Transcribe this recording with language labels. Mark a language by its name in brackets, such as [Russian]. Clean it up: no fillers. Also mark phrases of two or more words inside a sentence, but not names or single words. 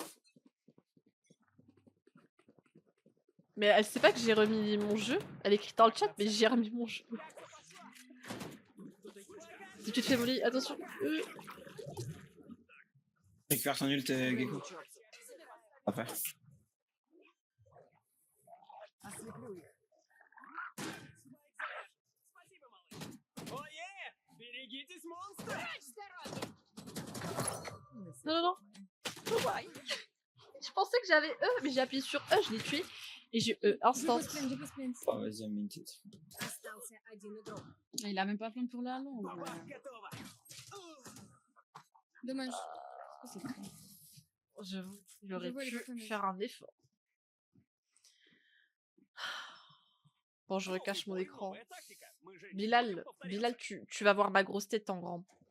[French] Mais elle sait pas que j'ai remis mon jeu. Elle écrit dans le chat, mais j'ai remis mon jeu. Si tu te fais molly, attention. Récupère ton ult, Gecko. Après. [Russian] Ослеплю их. [French] Non, non, non. Je pensais que j'avais E, mais j'ai appuyé sur E, je l'ai tué. Et j'ai E instant. Je pose plainte. Oh, vas-y, une minute. [Russian] Остался один игрок. [French] Il a même pas plein pour la longue. Dommage. J'avoue, il aurait vois les pu personnages. faire un effort. Bon, je recache mon écran. Bilal, tu vas voir ma grosse tête en grand.